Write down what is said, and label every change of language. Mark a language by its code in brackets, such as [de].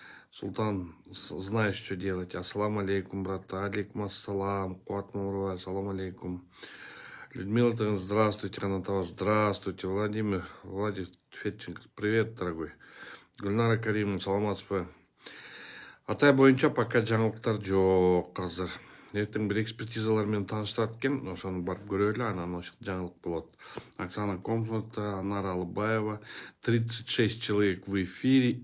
[ru] Султан, знаешь, что делать? Ассаламу алейкум, брат. Алейкум ассалам. Куат Мамурбаев, салам алейкум. Людмила, здравствуйте, Канатова, здравствуйте. Владимир Федченко, привет, дорогой. [ky] Гүлнара Каримова, саламатсызбы? Атай боюнча пока жаңылыктар жок азыр. Эртең бир экспертизалар менен тааныштырат экен, ошону барып көрөлү, анан ошо жаңылык болот. [ru] Оксана Комсонова, Анара Алыбаева, 36 человек в эфире.